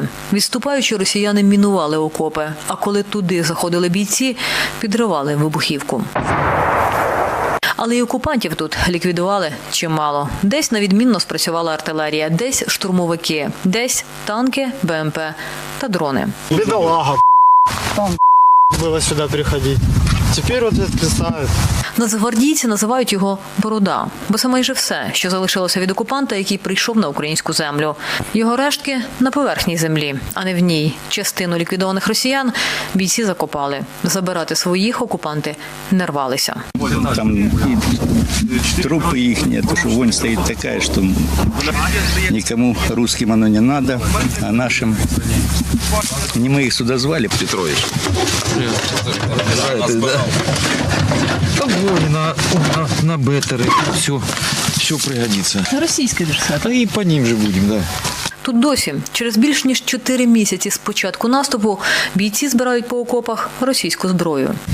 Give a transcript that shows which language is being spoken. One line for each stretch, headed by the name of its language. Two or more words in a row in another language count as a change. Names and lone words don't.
Ukrainian: Відступаючи, росіяни мінували окопи, а коли туди заходили бійці, підривали вибухівку. Але й окупантів тут ліквідували чимало. Десь навідмінно спрацювала артилерія, десь штурмовики, десь танки, БМП та дрони.
Russian: Бедолага, там было сюда приходить. Теперь вот это ставят.
Ukrainian: Нацгвардійці називають його «Борода», бо це майже все, що залишилося від окупанта, який прийшов на українську землю. Його рештки на поверхній землі, а не в ній. Частину ліквідованих росіян бійці закопали. Забирати своїх окупанти не рвалися.
Russian: Там и трупы их нет, что вонь стоит такая, что никому русским оно не надо, а нашим... Не мы их сюда звали. Петрович. На беттеры. Все пригодится.
Ukrainian: Російська версія.
Russian: И по ним же будем, да.
Ukrainian: Тут досі, через більш ніж 4 місяці з початку наступу, бійці збирають по окопах російську зброю.